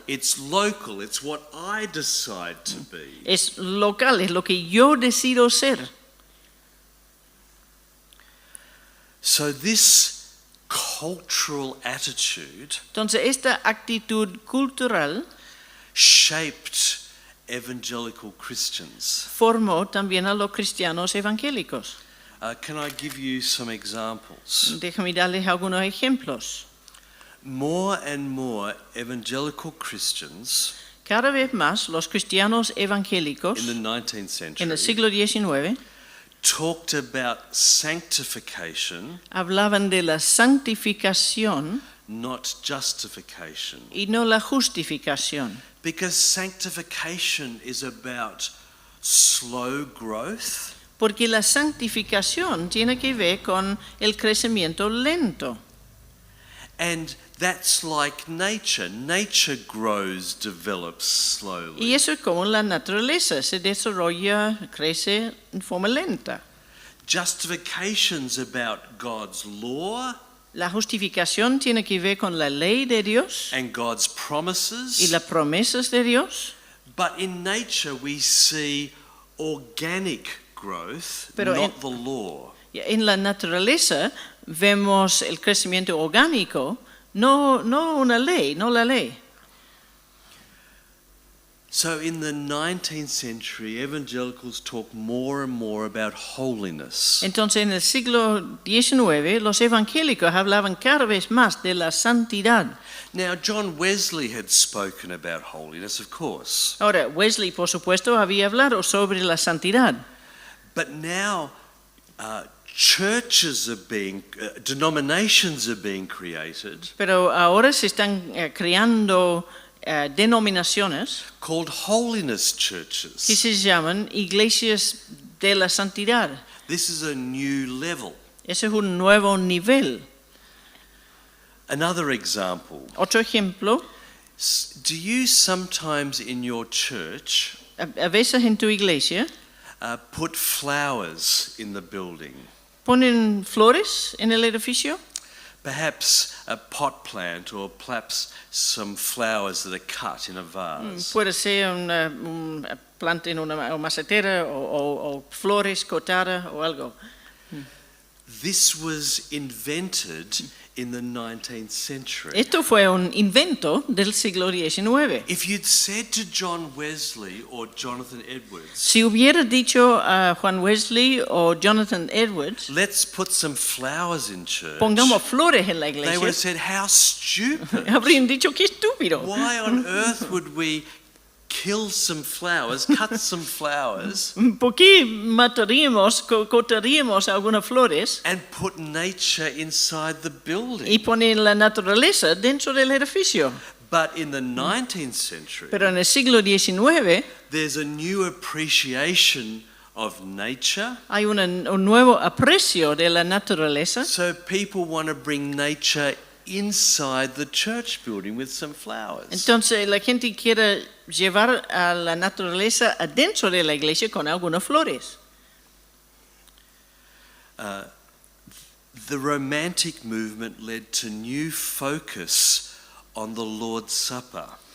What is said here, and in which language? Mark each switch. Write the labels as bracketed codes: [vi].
[en] It's local. It's what I decide to be. [es] es local, es lo que yo decido ser. [en] So this cultural attitude [es] Entonces, esta actitud cultural [en] shaped evangelical Christians. [es] formó también a los cristianos evangélicos. [en] Can I give you some examples? [es] Déjame darles algunos ejemplos. [en] More and more evangelical Christians [es] Cada vez más los cristianos evangélicos [en] in the 19th [es] en el siglo XIX [en] talked about sanctification, [es] hablaban de la santificación [en] not justification. [es] y no la justificación. [en] Because sanctification is about slow growth, [es] Porque la santificación tiene que ver con el crecimiento lento. [en] and that's like nature. Nature grows, develops slowly. [es] Y eso es como la naturaleza, se desarrolla, crece en forma lenta. [en] Justification's about God's law [es] La justificación tiene que ver con la ley de Dios [en] and God's [es] y [en] promises. [es] las promesas de Dios. [en] But in nature we see organic growth, [es] Pero [en] not the law. [es] En la naturaleza vemos el crecimiento orgánico, no una ley, no la ley. [en] So in the 19th century, evangelicals talk more and more about holiness. [es] Entonces en el siglo XIX los evangélicos hablaban cada vez más de la santidad. [en] Now, John Wesley had spoken about holiness, of course. [es] Ahora, Wesley, por supuesto, había hablado sobre la santidad. [en] But now churches are being, denominations are being created [es] Pero ahora se están creando denominaciones [en] called holiness [es] que [en] churches. [es] se llaman iglesias de la santidad. [en] This is a new level. [es] Ese es un nuevo nivel. [en] Another example. [es] Otro ejemplo, [en] Do you sometimes in your church [es] a veces en tu iglesia [en] put flowers in the building? [es] ponen flores en el edificio, [en] Perhaps a pot plant or perhaps some flowers that are cut in a vase. [es] puede ser una planta en una macetera o flores cortadas o algo. [en] This was invented in the 19th century. [es] Esto fue un invento del siglo XIX. [en] If you'd said to John Wesley or Jonathan Edwards, [es] Si hubiera dicho a Juan Wesley o Jonathan Edwards, [en] let's put some flowers in church, [es] pongamos flores en la [en] they would have [es] iglesia, [en] said, how stupid. [es] habrían dicho qué estúpido. [en] Why on earth would we kill some flowers, cut some flowers, [es] ¿Por qué cortaríamos algunas flores [en] and put nature inside the building? [es] y poner la naturaleza dentro del edificio? [en] But in the 19th century, [es] Pero en el siglo XIX [en] there's a new appreciation of nature. [es] hay un nuevo aprecio de la naturaleza. [en] So people want to bring nature inside the church building with some flowers. [es] Entonces la gente quiere llevar a la naturaleza adentro de la iglesia con algunas flores. [en] The Romantic movement led to new focus on the Lord's Supper.